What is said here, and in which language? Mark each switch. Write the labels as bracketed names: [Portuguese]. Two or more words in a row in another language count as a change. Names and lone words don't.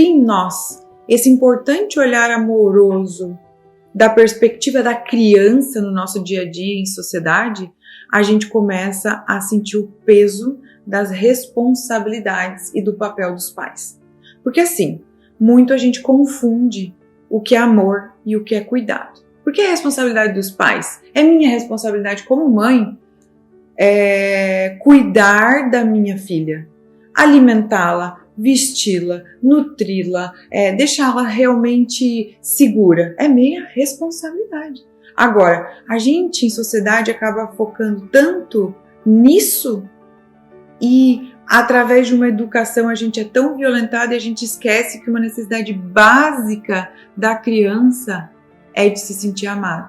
[Portuguese] em nós esse importante olhar amoroso da perspectiva da criança no nosso dia a dia em sociedade, a gente começa a sentir o peso das responsabilidades e do papel dos pais. Porque assim, muito a gente confunde o que é amor e o que é cuidado. Porque é responsabilidade dos pais. É minha responsabilidade como mãe cuidar da minha filha, alimentá-la, vesti-la, nutri-la, deixá-la realmente segura. É minha responsabilidade. Agora, a gente em sociedade acaba focando tanto nisso e através de uma educação a gente é tão violentado e a gente esquece que uma necessidade básica da criança é de se sentir amada.